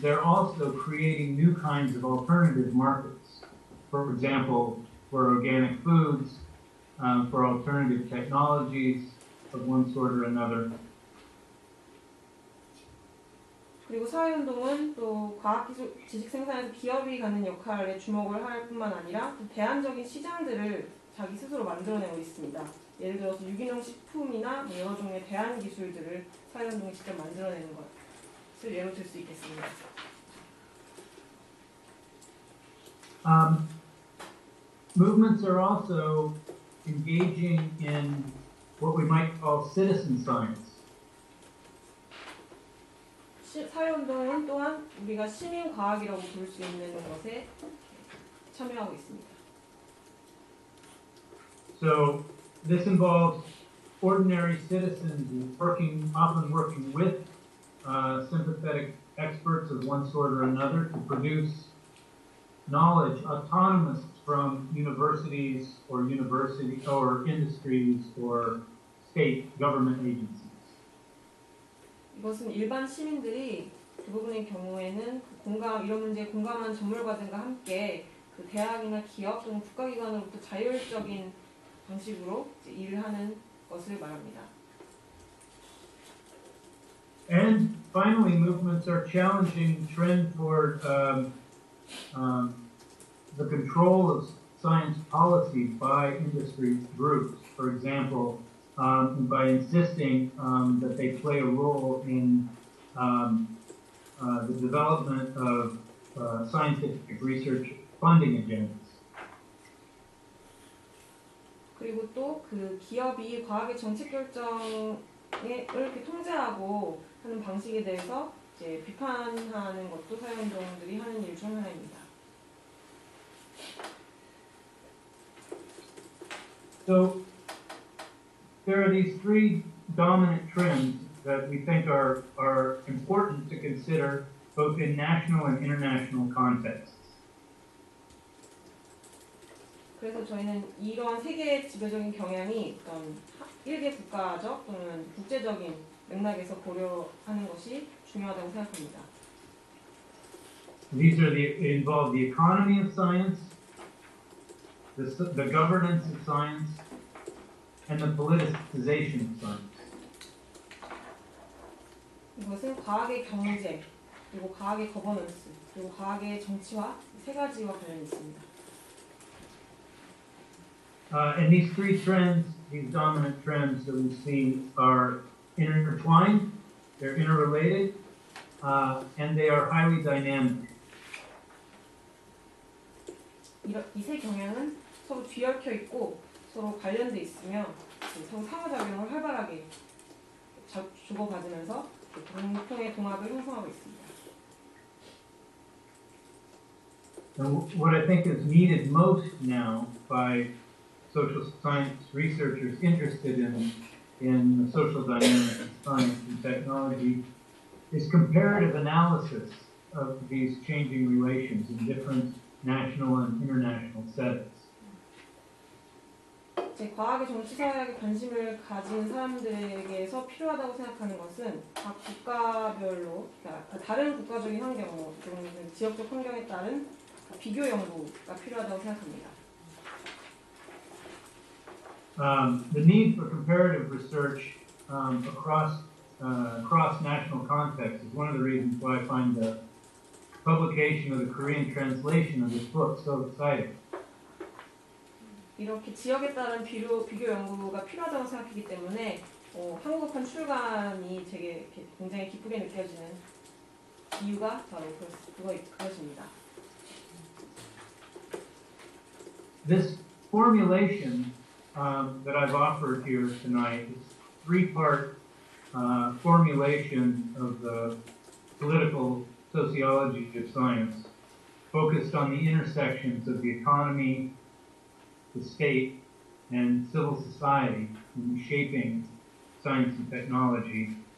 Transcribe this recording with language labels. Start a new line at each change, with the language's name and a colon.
English: They're also creating new kinds of alternative markets. For example, for organic foods, for alternative technologies of one sort or another.
Korean: 그리고 사회운동은 또 과학기술 지식 생산에서 기업이 갖는 역할에 주목을 할 뿐만 아니라 대안적인 시장들을 자기 스스로 만들어내고 있습니다. 예를 들어서 유기농 식품이나 여러 종류의 대안 기술들을 사회운동이 직접 만들어내는 것을 예로 들 수 있겠습니다.
English: Movements are also engaging in what we might call citizen science.
Korean: 사회운동은 또한 우리가 시민과학이라고 부를 수 있는 것에 참여하고 있습니다.
English: So this involves ordinary citizens often working with sympathetic experts of one sort or another to produce knowledge autonomous from universities or industries or state government agencies.
Korean: 이것은 일반 시민들이 대부분의 경우에는 이런 문제에 공감한 전문가들과 함께 그 대학이나 기업 또는 국가기관으로부터 자율적인 방식으로 일을 하는 것을 말합니다.
English: And finally, movements are challenging trend toward the control of science policy by industry groups. For example, by insisting that they play a role in the development of scientific research funding agendas.
Korean: 그리고 또 그 기업이 과학의 정책 결정을 이렇게 통제하고 하는 방식에 대해서 이제 비판하는 것도 사회운동들이 하는 일 중 하나입니다.
English: So there are these three dominant trends that we think are important to consider both in national and international contexts.
Korean: 그래서 저희는 이러한 세 개의 지배적인 경향이 어떤 일개 국가적 또는 국제적인 맥락에서 고려하는 것이 중요하다고 생각합니다.
English: These involve the economy of science, the governance of science, and the politicization of science.
Korean: 이것은 과학의 경제, 그리고 과학의 거버넌스, 그리고 과학의 정치화 세 가지와 관련이 있습니다.
English: And these three trends, these dominant trends that we see, are intertwined, they're interrelated, and they are highly dynamic.
Korean: 이 세 경향은 서로 뒤얽혀 있고 서로 관련돼 있으며 서로 상호작용을 활발하게 주고받으면서 공통의 동합을 형성하고 있습니다.
English: And what I think is needed most now by social science researchers interested in the social dynamics of science and technology is comparative analysis of these changing relations in different national and international settings.
Korean: 제 과학의 정치사회학에 관심을 가진 사람들에게서 필요하다고 생각하는 것은 각 국가별로, 그러니까 다른 국가적인 환경, 지역적 환경에 따른 비교 연구가 필요하다고 생각합니다.
English: The need for comparative research across national contexts is one of the reasons why I find the publication of the Korean translation of this book so exciting.
Korean: 이렇게 지역에 따른 비교 연구가 필요하다고 생각하기 때문에 한국어판 출간이 제게 굉장히 기쁘게 느껴지는 이유가 바로 그것입니다.
English: This formulation that I've offered here tonight is a three-part formulation of the political sociology of science, focused on the intersections of the economy, the state, and civil society in shaping science and technology.